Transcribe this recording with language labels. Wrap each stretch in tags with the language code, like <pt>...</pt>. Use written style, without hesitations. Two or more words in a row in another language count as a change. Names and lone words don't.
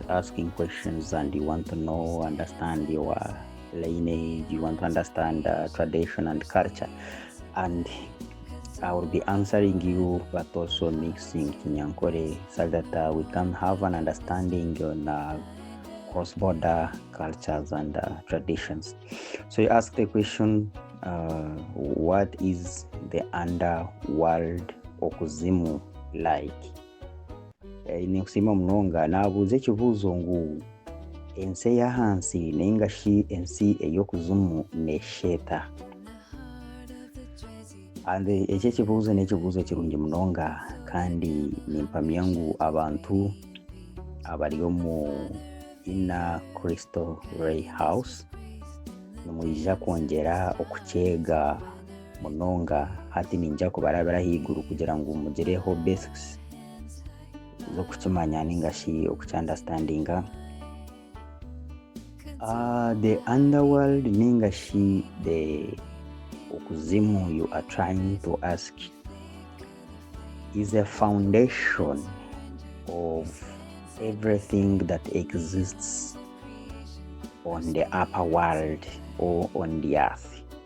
<en>asking questions and you want to know, understand your lineage, you want to understand tradition and culture, and I will be answering you but also mixing Kinyankore so that we can have an understanding on cross-border cultures and traditions. So you ask the question, what is the underworld OKUZIMU like?</en> <nyn>Nikusima munonga nabuuza ekibuuzo ngu ensi ey'ahansi ningashi ensi ey'okuzimu nesheta. And ekyo ekibuuzo n'ekibuuzo kirungi munonga kandi nimpamya ngu abantu abari omu ina Crystal Ray House nimwija kwongera okukyega munonga hati ninja kubarabira haiguru kugira ngu mugireho basics z'okukimanya ningashi okukyandastandinga.</nyn> <en>The underworld ningashi the OKUZIMU you are trying to ask is a foundation of everything that exists on the upper world or on the earth.</en>